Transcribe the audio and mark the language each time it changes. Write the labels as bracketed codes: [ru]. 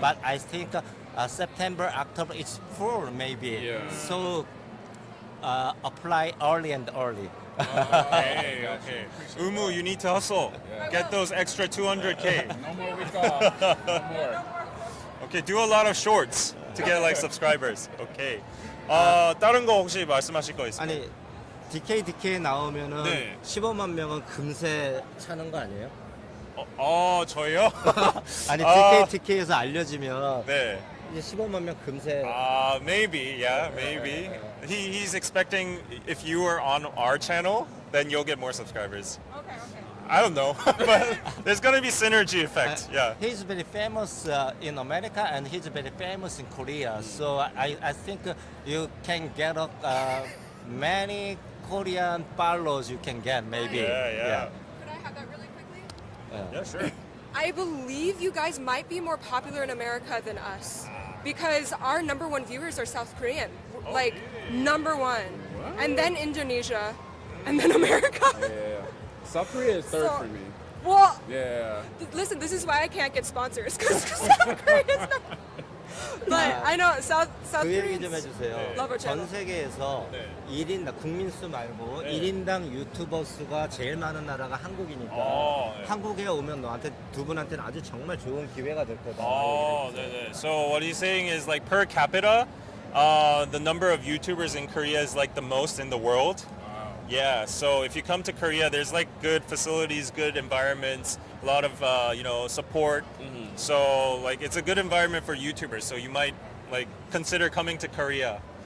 [en] But I think September, October it's full maybe. Yeah. So apply early and early. Okay. Umu, you need to hustle. Yeah. Get those extra 200K. No more week off. No more. Okay, do a lot of shorts to get like subscribers. Okay. [ko] 다른 거 혹시 말씀하실 거 있어요? 아니 DKDK 나오면은 네. 15만 명은 금세 차는 거 아니에요? 저요? 아니 아. DKDK에서 알려지면 네. 이제 15만 명 금세. [en] Maybe, yeah, maybe. He's expecting if you are on our channel, then you'll get more subscribers. Okay. I don't know, but there's gonna be synergy effect. Yeah. He's very famous in America and he's very famous in Korea. So I think you can get many Korean followers. You can get maybe. Yeah. Could I have that really quickly? Yeah, sure. I believe you guys might be more popular in America than us because our #1 viewers are South Korean. Like number one, and then Indonesia, and then America. Yeah. South Korea is third So- for me. Well, Yeah. listen, this is why I can't get sponsors because South Korea's not. But I know South [ko] 그 얘기 좀 [en] Koreans [ko] 해주세요. [en] love our channel. [ko] 전 세계에서 1인당 국민 수 말고 1인당 유튜버 수가 제일 많은 나라가 한국이니까 한국에 오면 너한테 두 분한테는 아주 정말 좋은 기회가 될 거다. [en] Oh, so what he's saying is like per capita, the number of YouTubers in Korea is like the most in the world. Yeah, so if you come to Korea, there's like good facilities, good environments, a lot of support. So like it's a good environment for YouTubers. So you might like consider coming to Korea.